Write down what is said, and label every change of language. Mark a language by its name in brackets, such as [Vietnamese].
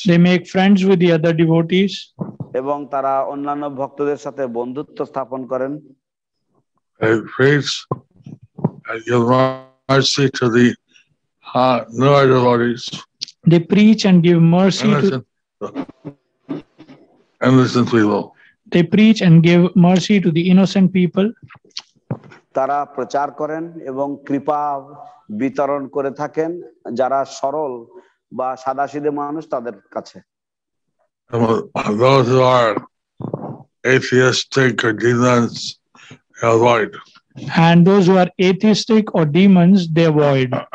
[English] They make friends with the other devotees. [Bangla] এবং তারা অন্যান্য ভক্তদের সাথে বন্ধুত্ব স্থাপন করেন। [English] They preach and give mercy to the newer devotees. They preach and give mercy to innocent people. They preach and give mercy to the innocent people. [Bangla] তারা প্রচার করেন এবং কৃপা বিতরণ করে থাকেন যারা সরল বা সাদাসিধে মানুষ তাদের কাছে। [English] Those who are atheistic or demons, they avoid. And those who are atheistic or demons, they avoid.